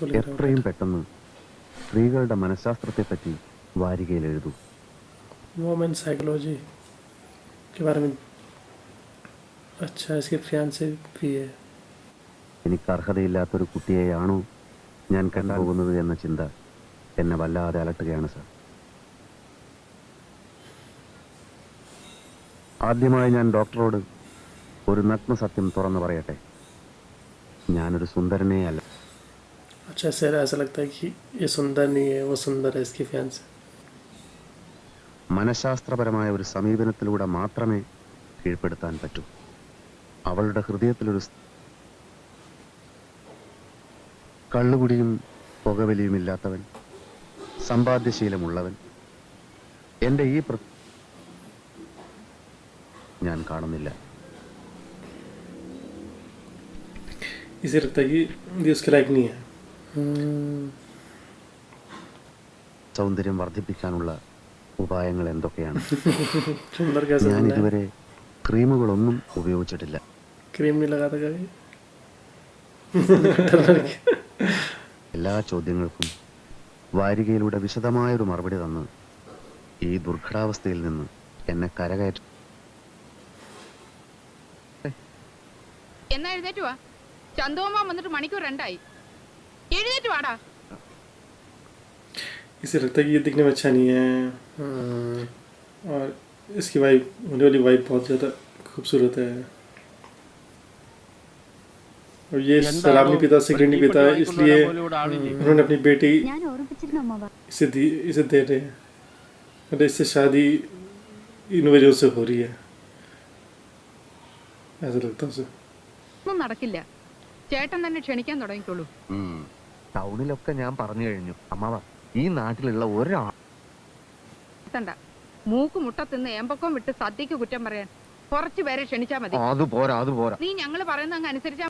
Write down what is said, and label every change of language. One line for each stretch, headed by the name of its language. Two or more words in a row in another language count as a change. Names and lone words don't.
Malayalam: എത്രയും പെട്ടെന്ന് സ്ത്രീകളുടെ മനഃശാസ്ത്രത്തെ പറ്റി വാരികയിൽ എഴുതൂ.
English: women psychology
Hindi: के बारे में। अच्छा, इसके फियांसे भी है।
Malayalam: എനിക്ക് അർഹതയില്ലാത്തൊരു കുട്ടിയെയാണോ ഞാൻ കണ്ടുപോകുന്നത് എന്ന ചിന്ത എന്നെ വല്ലാതെ അലട്ടുകയാണ് സർ. ആദ്യമായി ഞാൻ ഡോക്ടറോട് ഒരു നഗ്ന സത്യം തുറന്നു പറയട്ടെ, ഞാനൊരു സുന്ദരനേ അല്ല.
Hindi: अच्छा सर, ऐसा लगता है कि ये सुंदर नहीं है, वो सुंदर है इसकी फैंस।
Malayalam: മനഃശാസ്ത്രപരമായ ഒരു സമീപനത്തിലൂടെ മാത്രമേ കീഴ്പ്പെടുത്താൻ പറ്റൂ. അവളുടെ ഹൃദയത്തിലൊരു കള്ളുകുടിയും പുകവലിയുമില്ലാത്തവൻ, സമ്പാദ്യശീലമുള്ളവൻ എൻ്റെ ഈ ഞാൻ കാണുന്നില്ല.
Hindi: इसे लगता है कि ये उसके लायक नहीं है।
Malayalam: സൗന്ദര്യം വർദ്ധിപ്പിക്കാനുള്ള ഉപായങ്ങൾ എന്തൊക്കെയാണ്?
Hindi: सुंदर कैसे
Malayalam: ഞാൻ ഇതുവരെ ക്രീമുകളൊന്നും ഉപയോഗിച്ചിട്ടില്ല.
Hindi: क्रीम नहीं लगाता कभी।
Malayalam: എല്ലാ ചോദ്യങ്ങൾക്കും വാരികയിലൂടെ വിശദമായൊരു മറുപടി തന്ന് ഈ ദുർഘടാവസ്ഥയിൽ നിന്ന് എന്നെ കരകയറ്റ. എന്നാ എഴുന്നേറ്റ് വാ. ചന്തുവമ്മ വന്നിട്ട് മണിക്കൂർ 2 ആയി. എഴുന്നേറ്റ് വാടാ.
Hindi: इसे लगता है कि ये दिखने में अच्छा नहीं है, और इसकी वाइफ, होने वाली वाइफ बहुत ज़्यादा खूबसूरत है। और ये शराब नहीं पीता, सिगरेट नहीं पीता, इसलिए उन्होंने अपनी बेटी इसे दे रहे हैं। और इससे शादी इन वजह से हो रही है, ऐसा लगता है उसे।
Malayalam: ഒന്നും നടക്കില്ല. ചേട്ടൻ തന്നെ ക്ഷണിക്കാൻ തുടങ്ങിക്കോളൂ. ടൗണിലൊക്കെ ഞാൻ പറഞ്ഞു കഴിഞ്ഞു അമ്മാവ, ഈ നാട്ടിലുള്ള ഒരാൾ മൂക്ക് മുട്ട തിന്ന് ഏമ്പക്കം വിട്ട് സദ്യക്ക് കുറ്റം പറയാൻ കുറച്ചു പേരെ ക്ഷണിച്ചാ മതി. അത് പോരാ. നീ ഞങ്ങള് പറയുന്ന അങ്ങ് അനുസരിച്ചാ.